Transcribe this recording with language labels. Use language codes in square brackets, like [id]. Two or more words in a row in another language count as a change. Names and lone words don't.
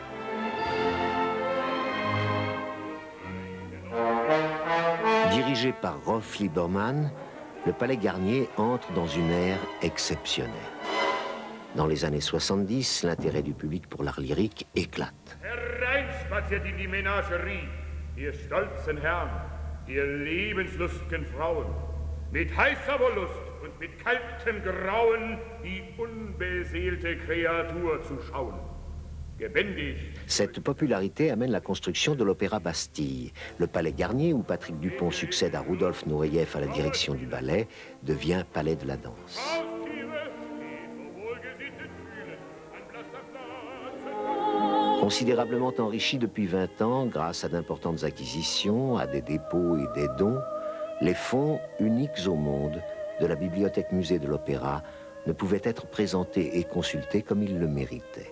[fr] Dirigé par Rolf Liebermann, le Palais Garnier entre dans une ère exceptionnelle. Dans les années 70, l'intérêt du public pour l'art lyrique éclate. [de] Hereinspaziert in die Menagerie, ihr stolzen Herren, ihr lebenslustgen Frauen, mit heißer Wollust und mit kaltem Grauen die unbeseelte Kreatur zu schauen. [fr] Cette popularité amène la construction de l'Opéra Bastille. Le Palais Garnier, où Patrick Dupont succède à Rudolf Nureyev à la direction du ballet, devient Palais de la Danse. Considérablement enrichi depuis 20 ans grâce à d'importantes acquisitions, à des dépôts et des dons, les fonds uniques au monde de la bibliothèque-musée de l'Opéra ne pouvaient être présentés et consultés comme ils le méritaient.